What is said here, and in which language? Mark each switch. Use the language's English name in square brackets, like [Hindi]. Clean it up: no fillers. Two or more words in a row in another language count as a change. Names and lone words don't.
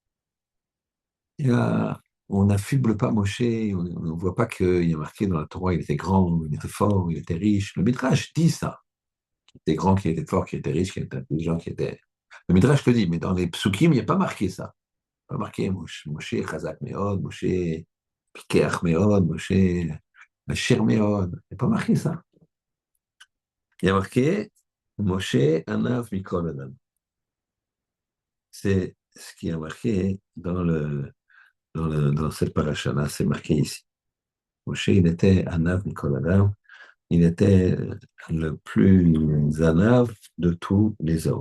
[French] On n'affuble pas Moshe, on ne voit pas qu'il y a marqué dans la Torah, il était grand, il était fort, il était riche. Le Midrash dit ça. Il était grand, qu'il était fort, qu'il était riche, qu'il était intelligent, qu'il était. Le Midrash le dit, mais dans les psukim, il n'y a pas marqué ça. Pas marqué [Hebrew] משה חזק מאוד, משה פיקח מאוד, משה עשיר מאוד. [French] Il n'y a pas marqué ça. Il y a marqué [Hebrew] משה עניו מכל אדם. [French] C'est ce qui est marqué dans cette paracha-là, c'est marqué ici. Moshe, il était [Hebrew] עניו מכל אדם, [French] il était le plus Anav de tous les hommes.